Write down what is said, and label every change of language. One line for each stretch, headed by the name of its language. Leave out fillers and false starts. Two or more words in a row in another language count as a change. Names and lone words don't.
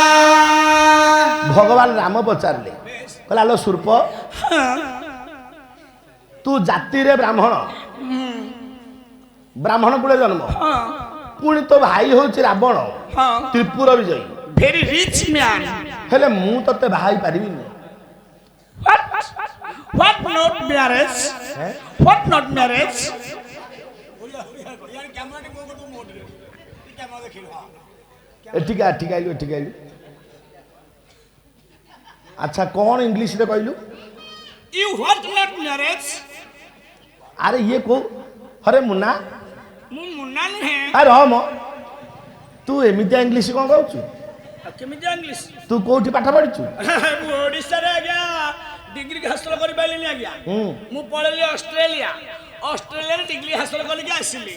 Odia: ଭଗବାନ ରାମ ପଚାରିଲେ, କହିଲା ଆଲୋ ଶୂର୍ପ, ତୁ ଜାତିରେ ବ୍ରାହ୍ମଣ, ବ୍ରାହ୍ମଣ କୂଳେ ଜନ୍ମ, ପୁଣି ତୋ ଭାଇ ହଉଛି ରାବଣ, ତ୍ରିପୁର ବିଜୟୀ,
English: very rich man.
Odia: ହେଲେ ମୁଁ ତତେ ବାହା ହେଇ ପାରିବିନି।
English: What not marriage? What not marriage?
Odia: ଏଠିକି ଆଇଲୁ, ଏଠିକି ଆଇଲୁ। ଆଚ୍ଛା କଣ ଇଂଲିଶରେ କହିଲୁ?
English: You what not marriage?
Odia: ଆରେ ଇଏ କୋଉ? ହରେ ମୁନା, ମୁଁ ମୁନା ନୁହେଁ। ଆରେ ହଁ ମ, ତୁ ଏମିତିଆ ଇଂଲିଶ କଣ କହୁଛୁ? କେମିତି ଇଂଲିଶ? ତୁ କୋଉଠି ପାଠ ପଢିଛୁ? ମୁଁ ଓଡ଼ିଶାରେ ଆଜ୍ଞା ଡିଗ୍ରୀ ହାସଲ କରିପାରିଲିନି ଆଜ୍ଞା। ମୁଁ ପଳେଇଲି ଅଷ୍ଟ୍ରେଲିଆ, ଅଷ୍ଟ୍ରେଲିଆରେ ଡିଗ୍ରୀ ହାସଲ କରିକି ଆସିଲି।